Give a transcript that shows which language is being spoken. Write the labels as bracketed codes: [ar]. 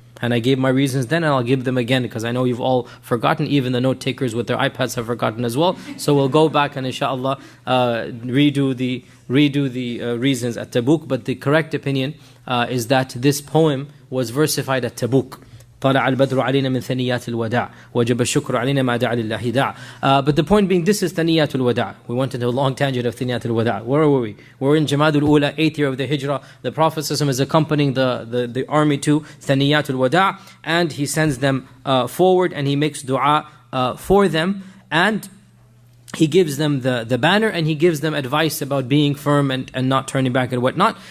[en] And I gave my reasons then, and I'll give them again, because I know you've all forgotten. Even the note takers with their iPads have forgotten as well. So we'll go back and inshallah redo the reasons at Tabuk. But the correct opinion is that this poem was versified at Tabuk. [ar] طلع البدر علينا من ثنيات الوداع وجب الشكر علينا ما دعا لله داع. [en] But the point being, this is ثنيات الوداع. We went into a long tangent of ثنيات الوداع. Where were we? We're in Jamad al-Ula, 8th year of the Hijrah. The Prophet ﷺ is accompanying the army to ثنيات الوداع, and he sends them forward and he makes dua for them, and he gives them the banner, and he gives them advice about being firm and not turning back and whatnot.